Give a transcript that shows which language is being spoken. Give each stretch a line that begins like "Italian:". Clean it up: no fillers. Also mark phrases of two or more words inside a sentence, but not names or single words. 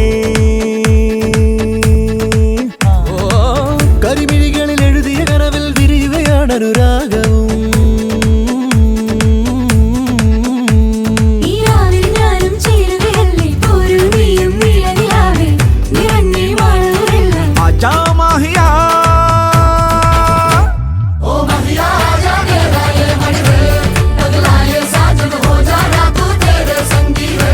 Malayalam: കരിമിഴികളിൽ എഴുതിയ കനവിൽ വിരിയുകയാണ് അനുരാഗവും। ഈ രാവിൽ ഞാനും ചേരുകയല്ലേ, പോരൂ നീയും നീലനിലാവേ, നിറഞ്ഞേ വാഴൂരെല്ലാം।
Hindi: आजा माहिया ओ महिया आजा तेरा ये मन रे, अगला ये साजन हो जाना तू तेरे संगी रे।